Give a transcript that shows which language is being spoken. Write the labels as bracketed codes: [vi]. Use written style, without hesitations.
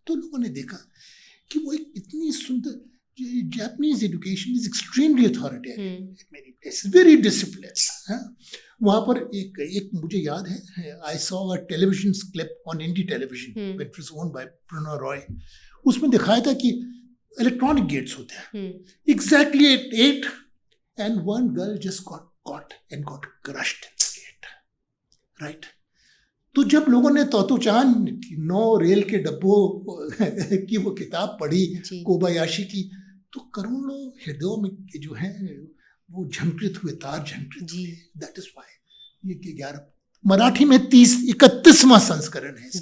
[hi] तो लोगों ने देखा कि वो एक इतनी सुंदर, [en] Japanese education is extremely authoritarian, very discipline. [hi] वहाँ पर एक मुझे याद है, [en] I saw a television clip on indie television which was owned by Prannoy Roy. [hi] उसमें दिखाया था कि इलेक्ट्रॉनिक गेट्स होते हैं exactly at 8 [en] and one girl just got caught and got crushed in the gate, right? [hi] तो जब लोगों ने तोतोचान 9 रेल के डब्बों की वो किताब पढ़ी, कोबायाशी की, तो करोड़ों हृदयों में जो है वो झंकृत हुए, तार झंकृत हुए. [en] that is why [hi] ये 11 मराठी में 31वां संस्करण है इस